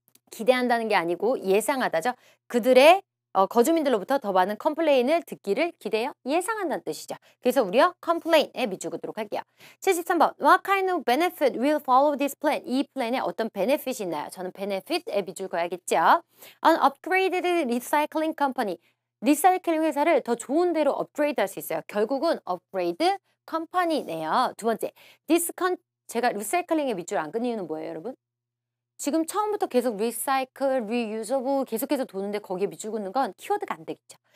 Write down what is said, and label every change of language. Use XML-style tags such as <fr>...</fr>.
<ko>기대한다는 게 아니고 예상하다죠. 그들의 거주민들로부터 더 많은 컴플레인을 듣기를 기대요? 예상한다는 뜻이죠. 그래서 우리요 컴플레인에 밑줄 긋도록 할게요.</ko> <en>73번 What kind of benefit will follow this plan?</en> <ko>이 플랜에 어떤 베네핏이 있나요? 저는 benefit에 밑줄 그어야겠죠.</ko> <en>An upgraded recycling company.</en> <ko>리사이클링 회사를 더 좋은 데로 업그레이드 할 수 있어요. 결국은 업그레이드 컴퍼니네요. 두 번째 제가 리사이클링에 밑줄 안 긋는 이유는 뭐예요, 여러분? 지금 처음부터 계속 recycle, reusable 계속해서 도는데 거기에 밑줄 긋는 건 키워드가 안 되겠죠.</ko>